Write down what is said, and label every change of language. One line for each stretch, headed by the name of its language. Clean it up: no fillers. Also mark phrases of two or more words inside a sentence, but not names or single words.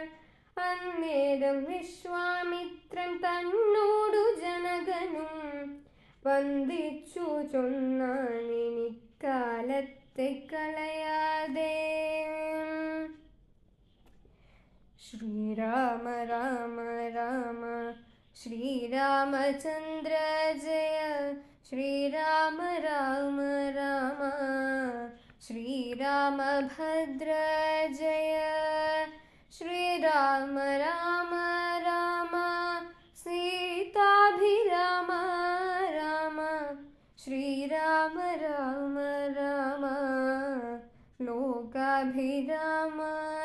Malayalam: അന്നേരം വിശ്വാമിത്രൻ തന്നോടു ജനകനും വന്ദിച്ചു ചൊന്നാനിക്കാലത്തെ കളയാതെ.
Sanskrit: ശ്രീരാമ രാമ രാമ ശ്രീരാമചന്ദ്ര ജയ ശ്രീരാമ രാമ രാമ ശ്രീ श्रीरामभद्र जय श्रीराम राम राम सीताभिराम राम श्रीराम राम राम लोकाभिराम